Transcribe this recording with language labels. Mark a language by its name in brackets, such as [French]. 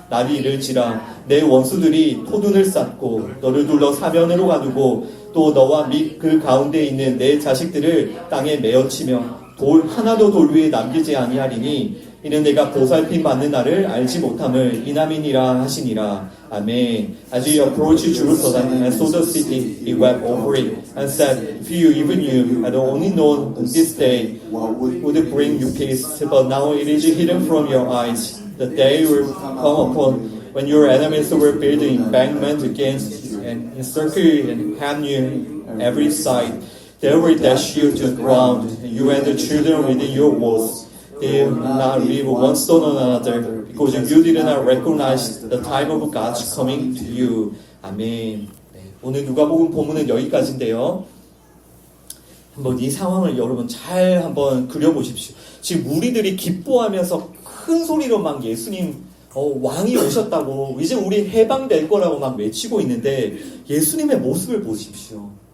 [Korean] 날이 이를지라 내 원수들이 토둔을 쌓고 너를 둘러 사면으로 가두고 또 너와 및 그 가운데 있는 내 자식들을 땅에 메어치며 돌 하나도 돌 위에 남기지 아니하리니 이는 내가 보살핌 받는 날을 알지 못함을 이남이니라 하시니라. 아멘. [English] As you approach Jerusalem and saw the city, he wept over it and said, if you, even you, had only known this day, would it bring you peace? But now it is hidden from your eyes. The day will come upon when your enemies were building embankments against you and encircle you and hem you on every side. They will dash you to the ground, and you and the children within your walls. They will not live one stone on another, because you did not recognize the time of God's coming to you. [Korean] 아멘. 네, 오늘 누가복음 본문은 여기까지인데요. 한번 이 상황을 여러분 잘 한번 그려보십시오. 지금 무리들이 기뻐하면서 큰 소리로 막 예수님 왕이 오셨다고 이제 우리 해방될 거라고 막 외치고 있는데 예수님의 모습을 보십시오.